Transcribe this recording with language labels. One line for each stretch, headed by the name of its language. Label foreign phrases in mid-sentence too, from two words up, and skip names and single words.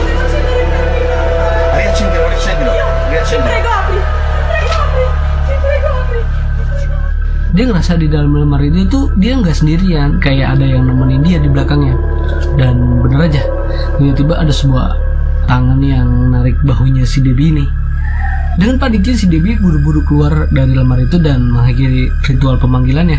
Italian: Devo accendere il fiammifero! Riaccendilo. Ti prego, apri! Ti prego, apri!
Indonesian: Dia ngerasa di dalam lemari itu tuh dia nggak sendirian, kayak ada yang nemenin dia di belakangnya. Dan bener aja, tiba-tiba ada sebuah tangan yang narik bahunya si Debbie ini. Dengan paniknya si Debbie buru-buru keluar dari lemari itu dan mengakhiri ritual pemanggilannya.